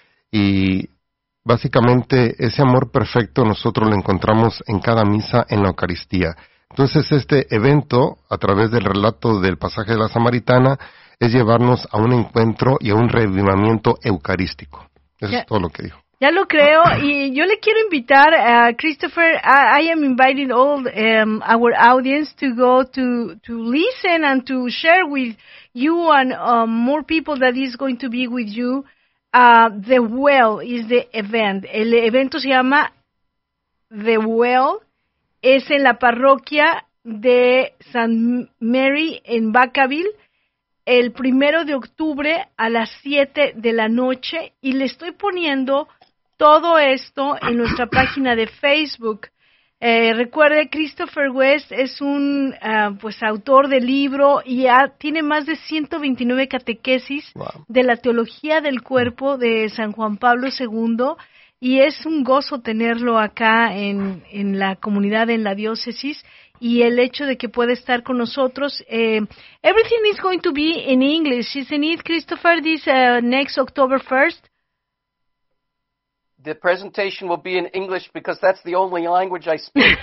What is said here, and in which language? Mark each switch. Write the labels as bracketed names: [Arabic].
[Spanish] Y básicamente ese amor perfecto nosotros lo encontramos en cada misa en la Eucaristía. Entonces este evento, a través del relato del pasaje de la Samaritana, es llevarnos a un encuentro y a un revivimiento eucarístico. Eso ya, es todo lo que dijo. Ya lo creo. Y yo le quiero invitar a Christopher. [English] I am inviting all our audience to go to listen and to share with you and more people that is going to be with you. The Well is the event. [Spanish] El evento se llama The Well. Es en la parroquia de St. Mary en Vacaville, el 1 de octubre a las 7 de la noche, y le estoy poniendo todo esto en nuestra página de Facebook. Recuerde, Christopher West es un autor de libro y tiene más de 129 catequesis. Wow. De la teología del cuerpo de San Juan Pablo II, y es un gozo tenerlo acá en la comunidad, en la diócesis. Y el hecho de que pueda estar con nosotros. [English] Everything is going to be in English, isn't it, Christopher, this next October 1st? The presentation will be in English because that's the only language I speak.